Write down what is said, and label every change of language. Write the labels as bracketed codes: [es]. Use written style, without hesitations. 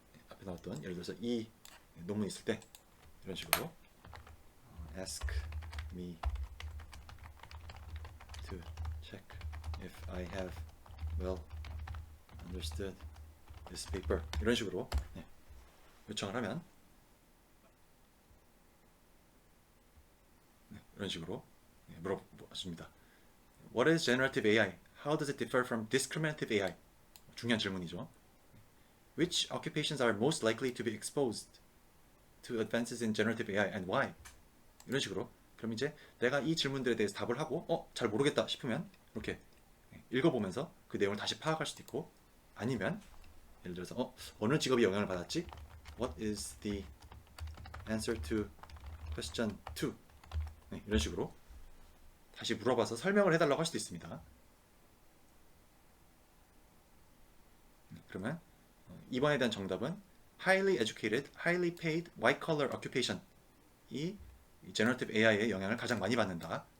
[ko] 앞에 나왔던 예를 들어서 이 논문이 있을 때 이런 식으로 [en] ask me to check if I have well understood this paper, [ko] 이런 식으로 요청을 하면 이런 식으로 물어봤습니다. [en] What is generative AI? How does it differ from discriminative AI? [ko] 중요한 질문이죠. [en] Which occupations are most likely to be exposed to advances in generative AI and why? [ko] 이런 식으로. 그럼 이제 내가 이 질문들에 대해서 답을 하고 잘 모르겠다 싶으면 이렇게 읽어보면서 그 내용을 다시 파악할 수도 있고, 아니면 예를 들어서 어느 직업이 영향을 받았지? [en] What is the answer to question 2? [ko] 네, 이런 식으로 다시 물어봐서 설명을 해달라고 할 수도 있습니다. 그러면 이번에 대한 정답은 [en] highly educated, highly paid, white collar occupation, [ko] 이 generative AI의 영향을 가장 많이 받는다.